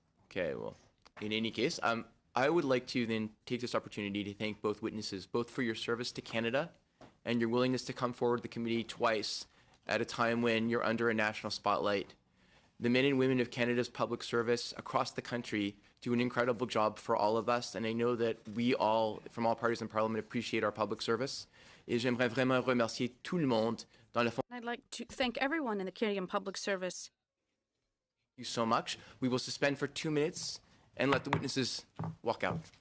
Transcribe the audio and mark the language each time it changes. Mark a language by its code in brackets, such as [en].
[en] Okay, well, in any case, I would like to then take this opportunity to thank both witnesses, both for your service to Canada and your willingness to come forward to the committee twice at a time when you're under a national spotlight. The men and women of Canada's public service across the country do an incredible job for all of us, and I know that we all, from all parties in Parliament, appreciate our public service. [fr] Et j'aimerais vraiment remercier tout le monde dans le fond. [en] I'd like to thank everyone in the Canadian Public Service. Thank you so much. We will suspend for 2 minutes and let the witnesses walk out.